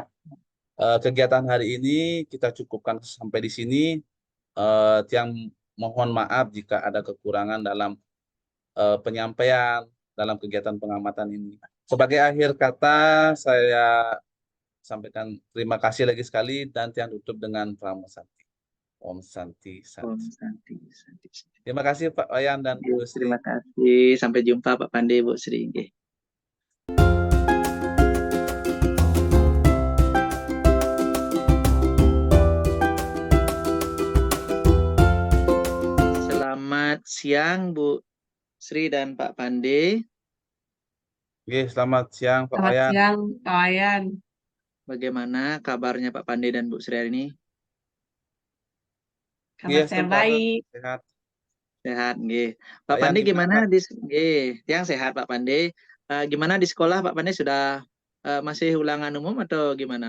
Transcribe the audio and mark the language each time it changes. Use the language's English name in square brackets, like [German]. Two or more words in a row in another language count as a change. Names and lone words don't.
[Indonesian] Kegiatan hari ini kita cukupkan sampai di sini. Tiang mohon maaf jika ada kekurangan dalam penyampaian dalam kegiatan pengamatan ini. Sebagai akhir kata, saya sampaikan terima kasih lagi sekali dan Tiang tutup dengan pramasakti. [Sanskrit] Om Santi Om Santi. Santi. Santi. [Indonesian] Terima kasih Pak Wayan dan Oke, Bu Sri. terima kasih. Sampai jumpa Pak Pande, Bu Sri. Nggih. Selamat siang Bu Sri dan Pak Pande. Oke, selamat siang Pak Selamat Wayan. siang, Pak Wayan. Bagaimana kabarnya Pak Pande dan Bu Sri hari ini? Kabar saya sebentar, baik. sehat. Sehat, nggih. Pak Pak Yan Pande gimana, gimana Pak? nggih, yang sehat Pak Pande. Gimana di sekolah Pak Pande sudah masih ulangan umum atau gimana?